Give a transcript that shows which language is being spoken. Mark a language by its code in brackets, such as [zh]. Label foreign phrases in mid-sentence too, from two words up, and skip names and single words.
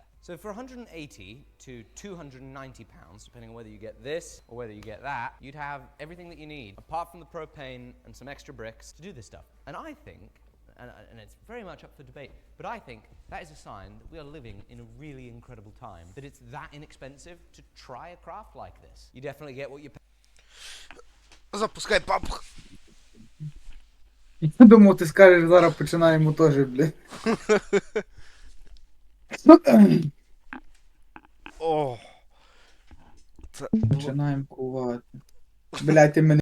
[en] So for 180 to 290 pounds, depending on whether you get this or whether you get that, you'd have everything that you need, apart from the propane and some extra bricks, to do this stuff. And I think, and it's very much up for debate, but I think that is a sign that we are living in a really incredible time, that it's that inexpensive to try a craft like this. You definitely get what you pay. [uk] Запускай папку. Я думав, ти скажеш, зараз починаємо теж, блядь. О. Починаємо кувати. Блядь, ти мене